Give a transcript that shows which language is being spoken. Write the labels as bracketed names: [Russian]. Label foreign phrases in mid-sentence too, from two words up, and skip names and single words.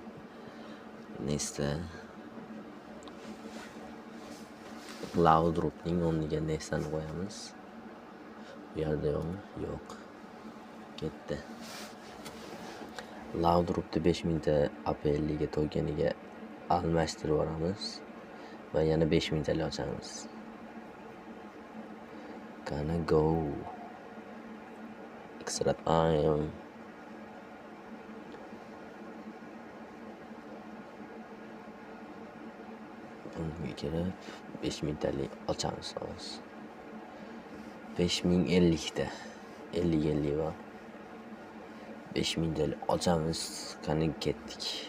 [Uzbek] Nesta Laudrupning o'rniga Nestani qo'yamiz. Bu yerda yo'q. Ketdi. Laudrupni 5 mingta APL liga tokeniga almashtirib yuboramiz va yana 5 mingtalik ochamiz. [English] Gonna go. Extra time. [Uzbek] Bunga kirib 5 mingtalik ochamiz hozir. 5050 ta. 50 bor. 5 mingtalik ochamiz. Qani ketdik.